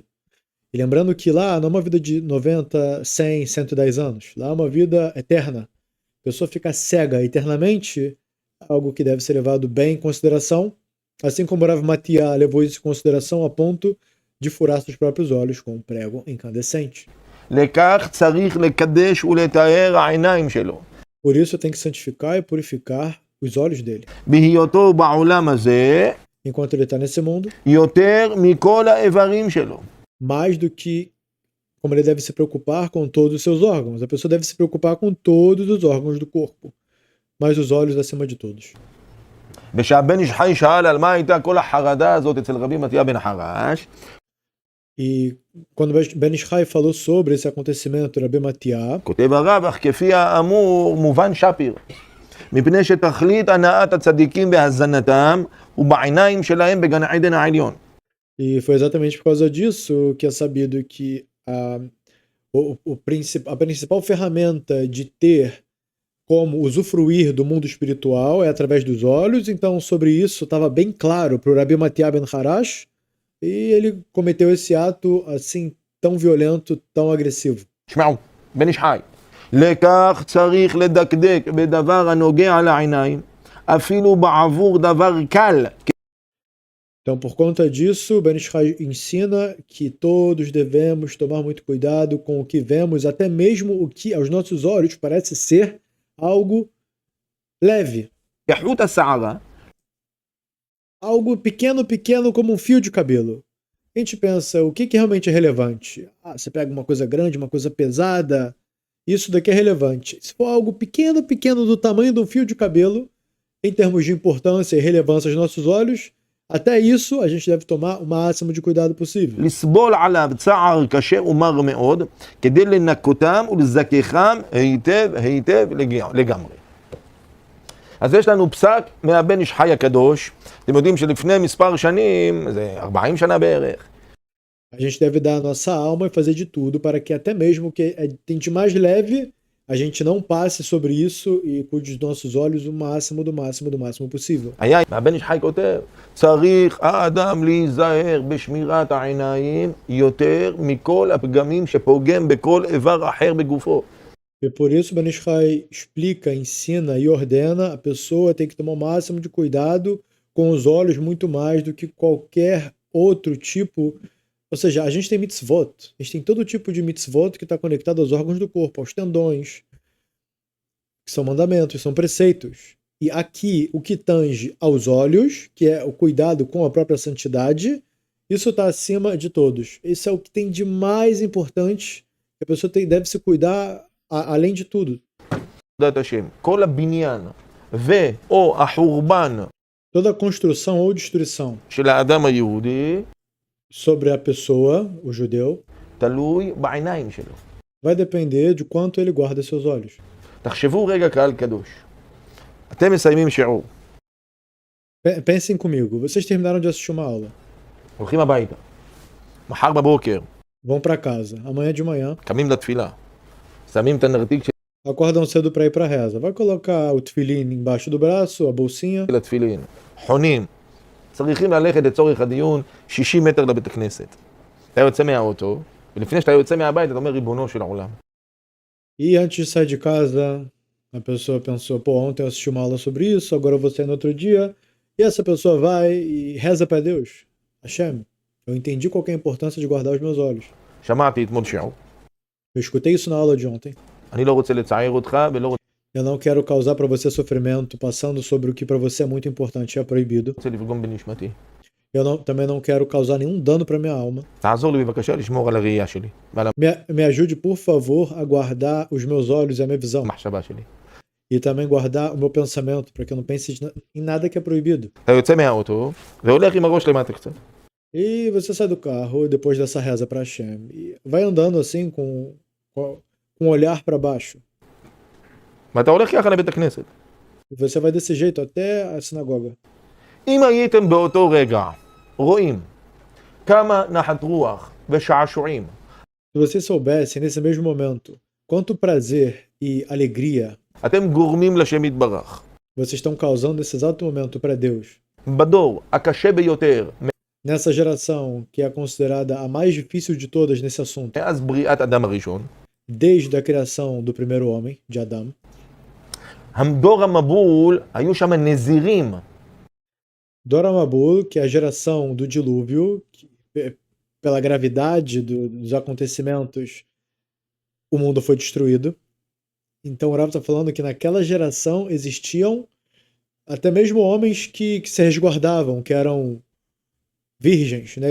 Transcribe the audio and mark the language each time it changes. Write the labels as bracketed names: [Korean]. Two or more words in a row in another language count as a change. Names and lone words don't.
[Portuguese] E lembrando que lá não é uma vida de 90, 100, 110 anos. Lá é uma vida eterna. A pessoa fica cega eternamente, algo que deve ser levado bem em consideração, assim como Rav Matia levou isso em consideração a ponto de furar seus próprios olhos com um prego incandescente. [Hebrew] לכך צריך לקדש ולטהר העיניים שלו. [Portuguese] Por isso tem que santificar e purificar os olhos dele. [Hebrew] בהיותו בעולם הזה, [Portuguese] Enquanto ele está nesse mundo, [Hebrew] יותר מכל האיברים שלו. [Portuguese] mais do que como ele deve se preocupar com todos os seus órgãos. A pessoa deve se preocupar com todos os órgãos do corpo, mas os olhos acima de todos. [Hebrew] ושהבן איש חי שאל על מה הייתה כל החרדה הזאת אצל רבי מתיה בן חרש, [Portuguese] E quando Ben Ish Chai falou sobre esse acontecimento, Rabi Matia, [Hebrew] כותב הרב, אך כפי האמור מובן שפיר, מפני שתכלית הנאת הצדיקים והזנתם ובעיניים שלהם בגן עדן העליון. [Portuguese] e foi exatamente por causa disso que é sabido que a principal ferramenta de ter como usufruir do mundo espiritual é através dos olhos. Então, sobre isso estava bem claro para o Rabi Matia ben Harash, e ele cometeu esse ato assim tão violento, tão agressivo. [Hebrew] תשמעו, בן איש חי, לכך צריך לדקדק בדבר הנוגע לעיניים, אפילו בעבור דבר קל. [Portuguese] Então, por conta disso, Ben Ish Chai ensina que todos devemos tomar muito cuidado com o que vemos, até mesmo o que aos nossos olhos parece ser algo leve, [Hebrew] כחוט השערה, [Portuguese] algo pequeno como um fio de cabelo. A gente pensa, o que realmente é relevante? Você pega uma coisa grande, uma coisa pesada, isso daqui é relevante. Se for algo pequeno do tamanho de um fio de cabelo, em termos de importância e relevância aos nossos olhos, até isso a gente deve tomar o máximo de cuidado possível. [Hebrew] לסבול עליו צער קשה ומר מאוד, כדי לנקותם ולזככם היטב לגמרי. אז יש לנו פסק מהבן איש חי הקדוש. אתם יודעים שלפני מספר שנים, זה 40 שנה בערך, [Portuguese] A gente deve dar a nossa alma e fazer de tudo para que até mesmo o que tem de mais leve a gente não passe sobre isso e cuide dos nossos olhos o máximo possível. [Hebrew] הבן איש חי כותב, צריך האדם להיזהר בשמירת העיניים יותר מכל הפגמים שפוגם בכל איבר אחר בגופו. [Portuguese] E por isso Ben Ishai explica, ensina e ordena a pessoa tem que tomar o máximo de cuidado com os olhos muito mais do que qualquer outro tipo. Ou seja, a gente tem mitzvot, a gente tem todo tipo de mitzvot que está conectado aos órgãos do corpo, aos tendões, que são mandamentos, são preceitos. E aqui, o que tange aos olhos, que é o cuidado com a própria santidade, isso está acima de todos. Isso é o que tem de mais importante, que a pessoa deve se cuidar além de tudo. [Hebrew] כל הבניין ו/או החורבן [Portuguese] Toda construção ou destruição [Hebrew] של האדם היהודי [Portuguese] sobre a pessoa, o judeu, [Hebrew] תלוי בעיניים שלו. [Portuguese] vai depender de quanto ele guarda seus olhos. [Hebrew] תחשבו רגע קהל קדוש. אתם מסיימים שיעור. [Portuguese] Pensem comigo, vocês terminaram de assistir uma aula. [Hebrew] הולכים הביתה. מחר בבוקר. [Portuguese] Vão para casa. Amanhã de manhã. [Hebrew] קמים לתפילה. שמים את הנרתיק [Portuguese] Acordam cedo para ir para a reza. Vai colocar o tefilim embaixo do braço, a bolsinha. [Hebrew] של התפילין. חונים. צריכים ללכת לצורך הדיון 60 מטר לבית הכנסת. אתה יוצא מהאוטו, ולפני שאתה יוצא מהבית, אתה אומר ריבונו של העולם. [Portuguese] E antes de sair de casa, a pessoa pensou, pô, ontem eu assisti uma aula sobre isso, agora eu vou sair no outro dia. E essa pessoa vai e reza para Deus. Hashem, eu entendi qual que é a importância de guardar os meus olhos. [Hebrew] שמעתי אתמול שיעור. [Portuguese] Eu escutei isso na aula de ontem. [Hebrew] אני לא רוצה לצער אותך ולא [Portuguese] Eu não quero causar para você sofrimento passando sobre o que para você é muito importante e é proibido. [Hebrew] רוצה לפגום בנשמתי. [Portuguese] Também não quero causar nenhum dano para minha alma. [Hebrew] תעזור לי בבקשה לשמור על הראייה שלי ועל [Portuguese] Me ajude, por favor, a guardar os meus olhos e a minha visão. [Hebrew] המחשבה שלי. [Portuguese] E também guardar o meu pensamento, para que eu não pense em nada que é proibido. [Hebrew] אתה יוצא מהאוטו והולך עם הראש למטה קצת. [Portuguese] E você sai do carro depois dessa reza para Hashem e vai andando assim com o olhar para baixo. [Hebrew] ואתה הולך ככה לבית הכנסת. [Portuguese] E você vai desse jeito até a sinagoga. [Hebrew] אם הייתם באותו רגע רואים כמה נחת רוח ושעשועים [Portuguese] Se vocês soubessem nesse mesmo momento quanto prazer e alegria [Hebrew] אתם גורמים לשם יתברך. [Portuguese] vocês estão causando nesse exato momento para Deus, [Hebrew] בדור הקשה ביותר [Portuguese] nessa geração que é considerada a mais difícil de todas nesse assunto, [Hebrew] מאז בריאת אדם הראשון, [Portuguese] desde a criação do primeiro homem, de Adão, [Hebrew] דור המבול היו שם נזירים. דור המבול, [Portuguese] que é a geração do dilúvio, que, pela gravidade dos acontecimentos, o mundo foi destruído. Então o Rav está falando que naquela geração existiam até mesmo homens que se resguardavam, que eram virgens, né?